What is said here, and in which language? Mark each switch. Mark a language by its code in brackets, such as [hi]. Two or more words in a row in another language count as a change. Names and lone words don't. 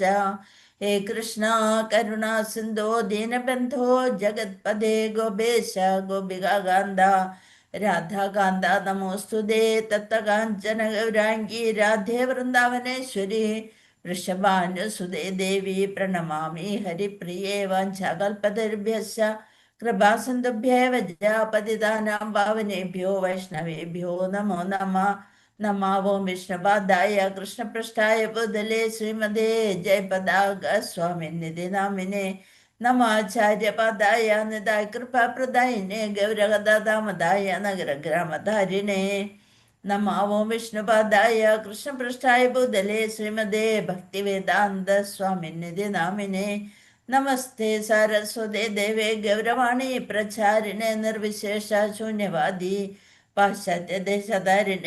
[sa] ഹേ കൃഷ്ണ കരുണാ സിന്ധോ ദീനബന്ധോ ജഗത്പദേ ഗോപേശ ഗോപികാന്ത രാധാകാന്ത നമോസ്തുതേ. തപ്തകാഞ്ചന ഗൗരാംഗീ രാധേ വൃന്ദാവനേശ്വരി വൃഷഭാനുസുതേ ദേവി പ്രണമാമി ഹരിപ്രിയേ. വാഞ്ചാകൽപതരുഭ്യശ്ച കൃപാസിന്ധുഭ്യേവ പതിതാനാം പാവനേഭ്യോ വൈഷ്ണവേഭ്യോ നമോ നമഃ. നമാവോ വിഷ്ണുപാദായ കൃഷ്ണപൃഷ്ഠായ ഭൂതലേ ശ്രീമതേ ജയപതാക സ്വാമിനിധി നാമിനെ നമാചാര്യപദായ നിതായ കൃപാപ്രദായിനെ ഗൗരഗദാമദായ നഗരഗ്രാമധാരിണേ. നമാവോ വിഷ്ണുപാദായ കൃഷ്ണപൃഷ്ഠായ ഭൂതലേ ശ്രീമതേ ഭക്തിവേദാന്ത സ്വാമിനിധി നാമിനെ നമസ്തേ സാരസ്വതേ ദേവേ ഗൗരവാണി പ്രചാരിണേ നിർവിശേഷ ശൂന്യവാദി പാശ്ചാത്യദേശധാരിണേ.